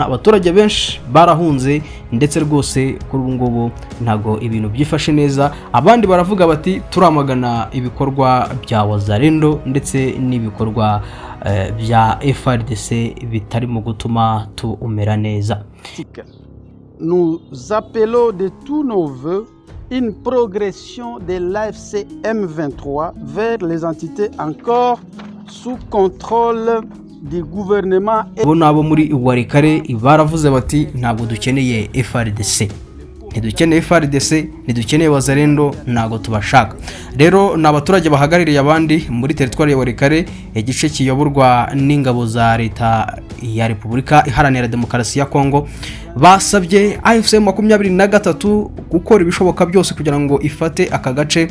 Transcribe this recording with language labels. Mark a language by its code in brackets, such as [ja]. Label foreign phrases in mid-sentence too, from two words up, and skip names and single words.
[rw] Abaturage benshi barahunze ndetse rwose kuri ubu ngubu ntago ibintu byifashe neza. Abandi baravuga bati turamagana ibikorwa bya Wazalendo ndetse n'ibikorwa bya FARDC bitari mu gutuma tuumera neza. [fr] Nous appelons de tous nos vœux une progression de l'AFC M23 vers les entités encore sous contrôle du gouvernement. [rw] Abo muri Warikare baravuze bati ntabwo dukeneye FARDC, ntidukeneye FARDC, ntidukeneye Wazalendo, ntago tubashaka. Rero n'abaturage bahagaririye abandi muri teritwari ya Warikare, igice kiyoborwa n'ingabo za leta ya Repubulika Iharanira Demokarasi ya Kongo, basabye AFC M23 gukora ibishoboka byose kugira ngo ifate aka gace.